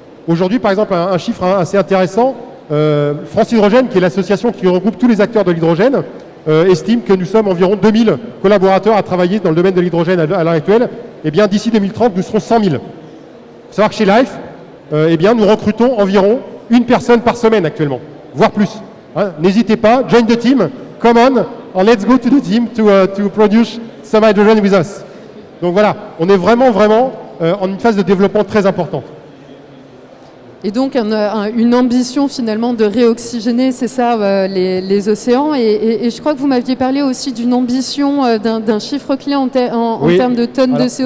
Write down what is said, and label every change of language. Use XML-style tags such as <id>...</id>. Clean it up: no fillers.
<fr>Aujourd'hui, par exemple, un chiffre assez intéressant, France Hydrogène, qui est l'association qui regroupe tous les acteurs de l'hydrogène, estime que nous sommes environ 2000 collaborateurs à travailler dans le domaine de l'hydrogène à l'heure actuelle. Eh bien, d'ici 2030, nous serons 100 000. Il faut savoir que chez Life, eh bien, nous recrutons environ une personne par semaine actuellement, voire plus. Hein, n'hésitez pas,</fr> <en>join the team, come on, and let's go to the team to produce some hydrogen with us.</en> <fr>Donc voilà, on est vraiment en une phase de développement très importante. Et donc une ambition finalement de réoxygéner, c'est ça, les océans. Et je crois que vous m'aviez parlé aussi d'une ambition, d'un chiffre clé en termes de tonnes de CO2.</fr>